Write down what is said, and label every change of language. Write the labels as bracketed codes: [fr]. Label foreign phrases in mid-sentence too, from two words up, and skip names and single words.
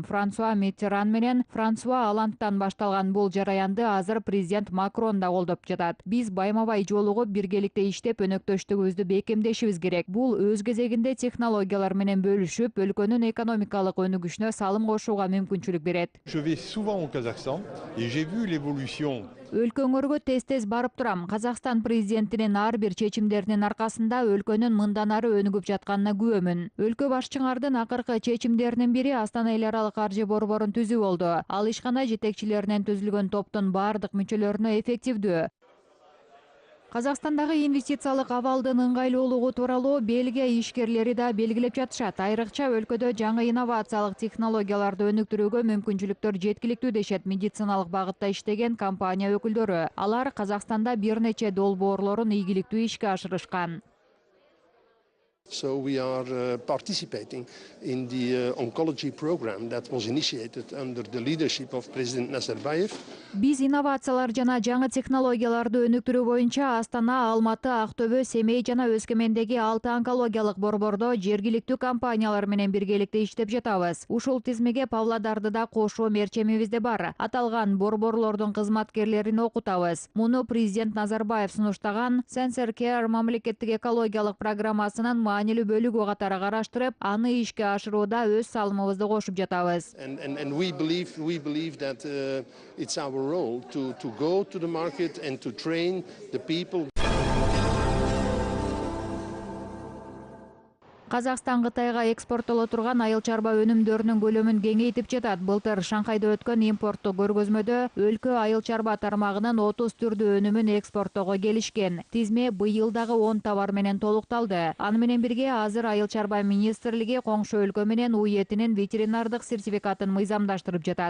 [ky] Франсуа Миттеран менен Франсуа Олландтан башталган бул жараянды азыр президент Макрон да колдоп жатат. Биз байма-бай жолугуп биргеликте иштеп өнөктөштүгүбүздү бекемдешибиз керек. Бул өз кезегинде технологиялар менен бөлүшүп, өлкөнүн экономикалык өнүгүшүнө салым кошууга мүмкүнчүлүк берет. [fr] Je vais souvent au Kazakhstan et j'ai vu l'évolution. [ky] Өлкөңөргө тез барып турам. Казакстан президентинин ар бир чечимдеринин аркасында өлкөнүн мындан ары өнүгүп жатканына күбөмүн. Өлкө башчыңардын акыркы чечимдеринин бири Астана эл аралык каржы борборун түзүү болду. Ал ишкана жетекчилеринен түзүлгөн топтун бардык мүчөлөрүнө эффективдүү. Казакстандагы инвестициялык абалдын ыңгайлуулугу тууралуу Бельгия ишкерлери да белгилеп жатышат. Айрыкча өлкөдө жаңы инновациялык технологияларды өнүктүрүүгө мүмкүнчүлүктөр жеткиликтүү дешет медициналык багытта иштеген компания өкүлдөрү. Алар Казакстанда бир нече долбоорлорун ийгиликтүү ишке ашырышкан. [en] So we are participating in the oncology program that was initiated under the leadership of President Nazarbayev. [ky] Биз инновациялар жана жаңы технологияларды өнүктүрүү боюнча Астана, Алматы, Актөбө, Семей жана Өскөмендеги 6 онкологиялык борбордо жергиликтүү компаниялар менен биргеликте иштеп жатабыз. Ушул тизмеге Павлодарды да кошуу мерчемибиз де бар. Аталган борборлордун кызматкерлерин окутабыз. Муну президент Назарбаев сунуштаган Sensor Care мамлекеттик экологиялык программасынын маанилүү бөлүгү катары караштырып, аны ишке ашырууда өз салымыбызды кошуп жатабыз. [en] And we believe that it's our role to go to the market and to train the people. [ky] Казакстан Кытайга экспорттоло турган айыл чарба өнүмдөрүнүн көлөмүн кеңейтип жатат. Былтыр Шанхайда өткөн импорттук көргөзмөдө өлкө айыл чарба тармагынын 30 түрдүү өнүмүн экспорттоого келишкен. Тизме быйыл дагы 10 товар менен толукталды. Аны менен бирге азыр айыл чарба министрлиги коңшу өлкө менен уй этинин ветеринардык сертификатын мыйзамдаштырып жатат.